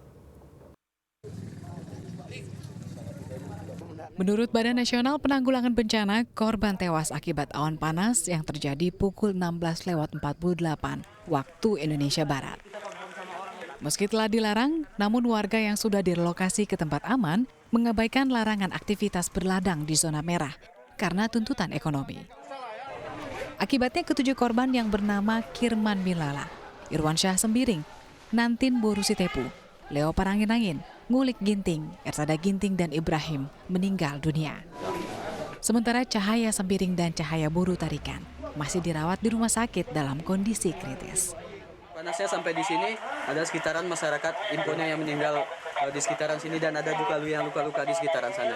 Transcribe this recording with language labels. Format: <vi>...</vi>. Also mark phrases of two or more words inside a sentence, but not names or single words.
<id>Menurut Badan Nasional Penanggulangan Bencana, korban tewas akibat awan panas yang terjadi pukul 16.48 waktu Indonesia Barat. Meski telah dilarang, namun warga yang sudah direlokasi ke tempat aman mengabaikan larangan aktivitas berladang di zona merah karena tuntutan ekonomi. Akibatnya ketujuh korban yang bernama Kirman Milala, Irwansyah Sembiring, Nantin Borusitepu, Leo Parangin-angin, Ngulik Ginting, Ersada Ginting, dan Ibrahim meninggal dunia. Sementara Cahaya Sembiring dan Cahaya Buru Tarikan masih dirawat di rumah sakit dalam kondisi kritis. Panasnya sampai di sini ada sekitaran masyarakat infonya yang meninggal di sekitaran sini dan ada juga yang luka-luka di sekitaran sana.</id>